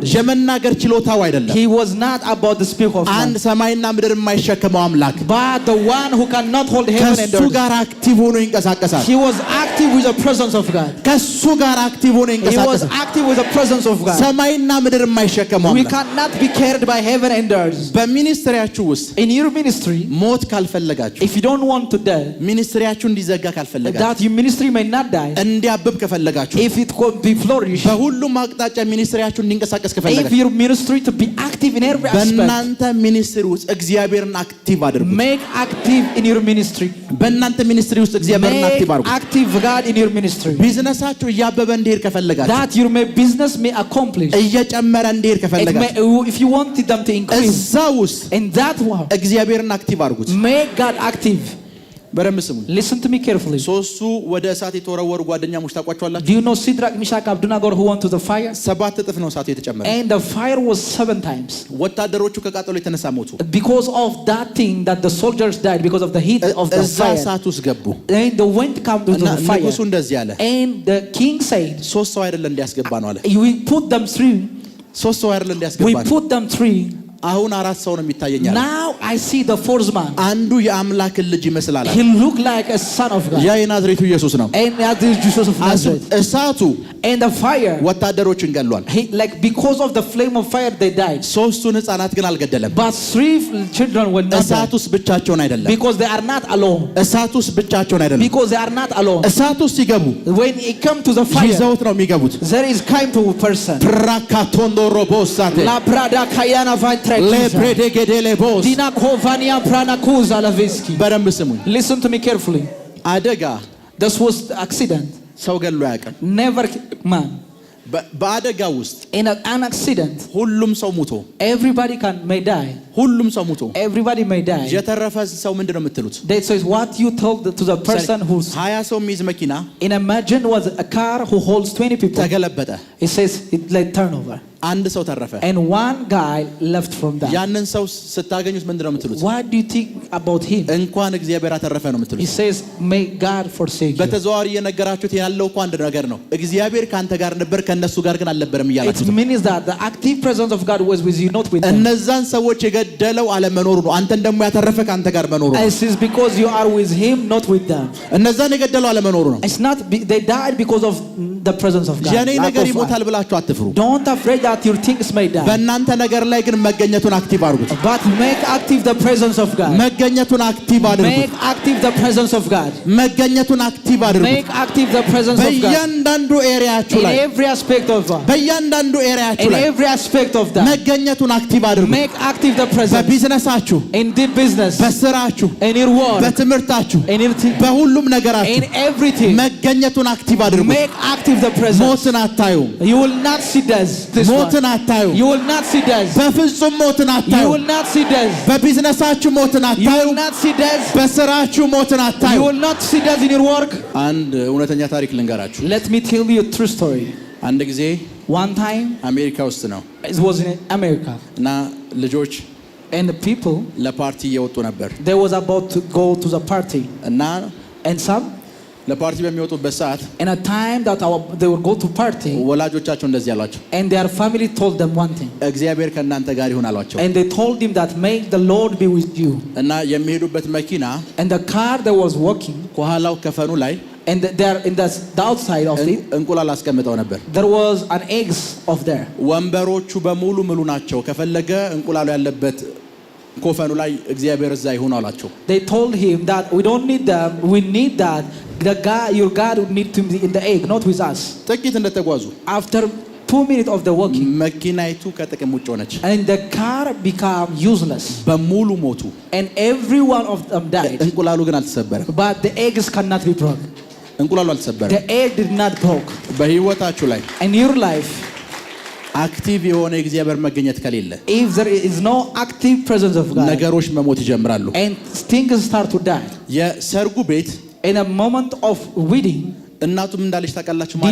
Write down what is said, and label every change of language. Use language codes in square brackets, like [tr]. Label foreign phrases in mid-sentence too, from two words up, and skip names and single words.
[am] የመናገር ችሎታው አይደለም። [en] He was not about the speak of [am] አንድ [en] man, [am] ሰማይና ምድር የማይሸከመው አምላክ [en] but the one who cannot hold heaven and [am] ከሱ [en] earth. [am] ጋር አክቲቭ ሆኖ ይንቀሳቀሳል። [en] He was active with the presence of God. [am] ከሱ ጋር አክቲቭ ሆኖ [en] He was [am] ይንቀሳቀሳል። [en] active with the presence of God. [am] ሰማይና ምድር የማይሸከመው [en] We [am] አምላክ [en] cannot be carried by heaven and earth. [am] በሚኒስትሪያችሁ ውስጥ [en] In your ministry, [am] ሞት ካልፈለጋችሁ፣ [en] if you don't want to die, [am] ሚኒስትሪያችሁ እንዲዘጋ ካልፈለጋችሁ፣ [en] that your ministry may not die, [am] እንዲያብብ ከፈለጋችሁ፣ [en] if it could be flourish, [am] በሁሉም አቅጣጫ ሚኒስትሪያችሁ እንዲንቀሳቀስ [en] if [am] ከፈለጋችሁ፣ [en] your ministry to be active in every aspect, [am] በእናንተ ሚኒስትሪ ውስጥ እግዚአብሔርን አክቲቭ አድርጉ። [en] make active in your ministry. [am] በእናንተ ሚኒስትሪ ውስጥ እግዚአብሔርን [en] Make [am] አክቲቭ አድርጉ። [en] active God in your ministry. [am] ቢዝነሳችሁ እያበበ እንዲሄድ ከፈለጋችሁ፣ [en] That your business may accomplish. [am] እየጨመረ እንዲሄድ [en] It [am] ከፈለጋችሁ፣ [en] may, if you wanted them to increase, [am] እዛ ውስጥ [en] in that one, [am] እግዚአብሔርን አክቲቭ አድርጉት። [en] make God active. [am] በደንብ ስሙ። [en] Listen to me carefully. [am] ሶስቱ ወደ እሳት የተወረወሩ ጓደኛሞች ታውቋቸዋላችሁ? [en] Do you know Shadrach, Meshach, Abednego who went to the fire? [am] 7 እጥፍ ነው እሳቱ የተጨመረ። [en] And the fire was 7 times. [am] ወታደሮቹ ከቃጠሎ የተነሳ ሞቱ። [en] Because of that thing that the soldiers died because of the heat of the [am] እዛ [en] fire. [am] እሳት ውስጥ ገቡ። [en] And the wind came to the fire. [am] ንጉሡ እንደዚህ አለ። [en] And the king said, [am] 3 ሰው አይደለም እንዲያስገባ ነው አለ። [en] we put them 3. [am] 3 ሰው አይደለም እንዲያስገባ [en] We [am] ነው። [en] put them 3. [am] አሁን 4 ሰው ነው የሚታየኛል። [en] Now I see the 4th man. [am] አንዱ የአምላክን ልጅ ይመስላል። [en] He looked like a son of God. [am] ያ የናዝሬቱ ኢየሱስ ነው። [en] And that is Jesus of Nazareth. [am] እሳቱ [en] And the fire, [am] ወታደሮችን ገሏል። [en] like because of the flame of fire they died. [am] 3ቱን ህፃናት ግን አልገደለም። [en] But 3 children were not [am] እሳት [en] dead. [am] ውስጥ ብቻቸውን አይደለም። [en] Because they are not alone. [am] እሳት ውስጥ ብቻቸውን አይደለም። [en] Because they are not alone. [am] እሳት ውስጥ ሲገቡ [en] When it come to the fire, [am] ይዘውት ነው የሚገቡት። [en] there is kind to a person. ፕራካቶንዶ ሮቦሳቴ La prada kayana vantrek. ለፕሬዴጌዴሌቦስ Dina kovania prana kuza laveski. [am] በደንብ ስሙኝ። [en] Listen to me carefully. [am] አደጋ [en] This was the accident. [am] ሰው ገሎ ያውቃል። [en] Never man. [am] በአደጋ ውስጥ [en] In an accident, [am] ሁሉም ሰው ሙቶ [en] everybody may die. [am] ሁሉም ሰው ሙቶ [en] Everybody may die. [am] የተረፈ ሰው ምንድነው የምትሉት? [en] That says what you told to the person who's [am] 20 ሰው የሚይዝ መኪና [en] in imagine was a car who holds 20 people. [am] ተገለበጠ። [en] It says it like turnover. [am] አንድ ሰው ተረፈ። [en] And one guy left from that. [am] ያንን ሰው ስታገኙት ምንድነው የምትሉት? [en] What do you think about him? [am] እንኳን እግዚአብሔር አተረፈ ነው [en] He [am] የምትሉት። [en] says may God forsake you. [am] በተዘዋዋሪ እየነገራችሁት ያለው እኮ አንድ ነገር ነው። እግዚአብሔር ካንተ ጋር ነበር ከነሱ ጋር ግን አልነበረም እያላችሁ [en] It means that the active presence of God was with you, not with them. [am] እነዛን ሰዎች የገደለው አለመኖሩ ነው። አንተን ደግሞ ያተረፈ ካንተ ጋር መኖሩ ነው። [en] It is because you are with him, not with them. [am] እነዛን የገደለው አለመኖሩ ነው። [en] It's not they died because of the presence of God. [am] የኔ ነገር ይሞታል ብላችሁ አትፍሩ። [en] Don't afraid that your things may die. [am] በእናንተ ነገር ላይ ግን መገኘቱን አክቲቭ አድርጉት። [en] But make active the presence of God. [am] መገኘቱን አክቲቭ አድርጉት። [en] Make active the presence of God. [am] መገኘቱን አክቲቭ አድርጉት። [en] Make active the presence of God. [am] በእያንዳንዱ ኤሪያችሁ [en] In [am] ላይ [en] every aspect of God. [am] በእያንዳንዱ ኤሪያችሁ [en] In [am] ላይ [en] every aspect of that. [am] መገኘቱን አክቲቭ አድርጉት። [en] Make active the presence. [am] በቢዝነሳችሁ፣ [en] In the business. [am] በስራችሁ፣ [en] In your work. [am] በትምህርታችሁ፣ [en] In your [am] በሁሉም ነገራችሁ [en] in everything. [am] መገኘቱን አክቲቭ አድርጉት። [en] Make active the presence. [am] ሞትን አታዩም። [en] You will not see death. This [am] ሞትን [en] one. [am] አታዩም። [en] You will not see death. [am] በፍጹም ሞትን [en] You [am] አታዩም። [en] will not see death. [am] በቢዝነሳችሁ ሞትን [en] You [am] አታዩም። [en] will not see death. [am] በስራችሁ ሞትን [en] You [am] አታዩም። [en] will not see death in your work. [am] አንድ እውነተኛ ታሪክ ልንገራችሁ። [en] Let me tell you a true story. [am] አንድ ጊዜ [en] One time, [am] አሜሪካ ውስጥ ነው [en] it was in America, [am] እና ልጆች [en] and the people, [am] ለፓርቲ እየወጡ ነበር [en] they was about to go to the party, [am] እና [en] and some, [am] ለፓርቲ በሚወጡበት ሰዓት [en] in a time that they would go to party, [am] ወላጆቻቸው እንደዚህ አሏቸው፣ [en] and their family told them one thing, [am] እግዚአብሔር ከእናንተ ጋር ይሁን አሏቸው። [en] and they told him that make the Lord be with you, [am] እና የሚሄዱበት መኪና [en] and the car that was walking, [am] ከኋላው ከፈኑ ላይ [en] and there in the outside of it, [am] እንቁላል አስቀምጠው ነበር። [en] there was an eggs of there. [am] ወንበሮቹ በሙሉ ሙሉ ናቸው። ከፈለገ እንቁላሉ ያለበት ኮፈኑ ላይ እግዚአብሔር እዛ ይሁን አላቸው። [en] They told him that we don't need them, we need that the God, your God would need to be in the egg, not with us. [am] ጥቂት እንደተጓዙ [en] After 2 minutes of the walking, [am] መኪናይቱ ከጥቅም ውጭ ሆነች። [en] and the car became useless, [am] በሙሉ ሞቱ። [en] and every one of them died. [am] እንቁላሉ ግን አልተሰበረም። [en] But the eggs cannot be broken. [am] እንቁላሉ አልተሰበረም። [en] The egg did not broke. [am] በህይወታችሁ ላይ [en] In your life, [am] አክቲቭ የሆነ የእግዚአብሔር መገኘት ከሌለ [en] if there is no active presence of God, [am] ነገሮች መሞት ይጀምራሉ። [en] and things start to die. [am] የሰርጉ ቤት [en] In a moment of wedding, [am] እናቱም እንዳለች ታውቃላችሁ [en] do you